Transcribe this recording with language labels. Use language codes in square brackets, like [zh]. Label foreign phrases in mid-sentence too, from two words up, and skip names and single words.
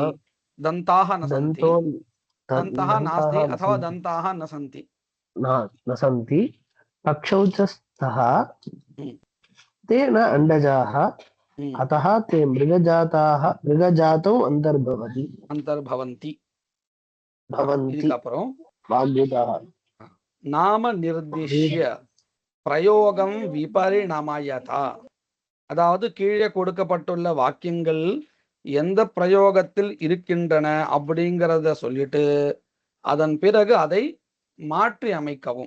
[sa] दन्ताः न सन्ति. दन्तः नास्ति अथवा दन्ताः न सन्ति. न सन्ति. पक्षौ च स्तः ते न अण्डजाः. अतः ते मृगजातौ अन्तर्भवन्ति. [ta] இதுக்கப்புறம் நாம [sa] निर्दिश्य प्रयोगं विपरिणमयत. [ta] அதாவது கீழே கொடுக்கப்பட்டுள்ள வாக்கியங்கள் எந்த பிரயோகத்தில் இருக்கின்றன அப்படிங்கிறத சொல்லிட்டு அதன் பிறகு அதை மாற்றி அமைக்கவும்.